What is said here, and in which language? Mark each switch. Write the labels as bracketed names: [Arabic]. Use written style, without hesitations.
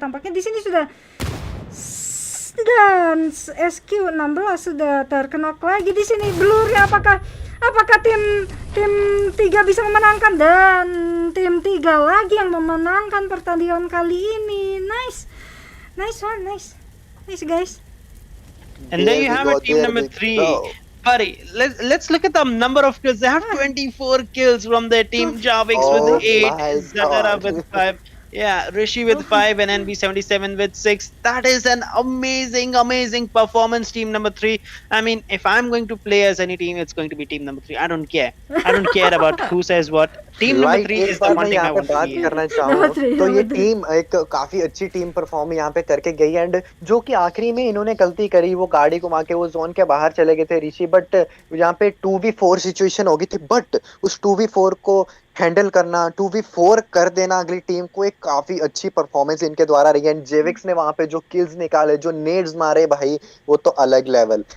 [Indonesian] Tampaknya di sini sudah, dan SQ16 sudah terkenok lagi di sini. Blur ya, apakah tim 3 bisa memenangkan, dan tim 3 lagi yang memenangkan pertandingan kali ini. [English] Nice one, nice guys. And there you have it, team number 3. Buddy, let's look at the number of kills. They have 24 kills from their team. Javix with 8, Zagara with 5. Yeah, Rishi with 5 and NB77 with 6. That is an amazing performance, team number 3. I mean, if I'm going to play as any team, it's going to be team number 3. I don't care about who says what. Team number 3 is the one thing I want to [Hindi] बात [English] be. [Hindi] करना चाहूँ तो ये team एक काफी अच्छी team perform यहाँ पे करके गई, एंड जो कि आखिरी में इन्होंने गलती करी, वो गाड़ी घुमा के वो जोन के बाहर चले गए थे ऋषि, बट यहाँ पे 2v4 सिचुएशन हो गई थी, बट उस 2v4 को हैंडल करना, 2v4 कर देना अगली टीम को, एक काफी अच्छी परफॉर्मेंस इनके द्वारा रही है। एंड जेविक्स ने वहां पे जो किल्स निकाले, जो नेड्स मारे भाई, वो तो अलग लेवल।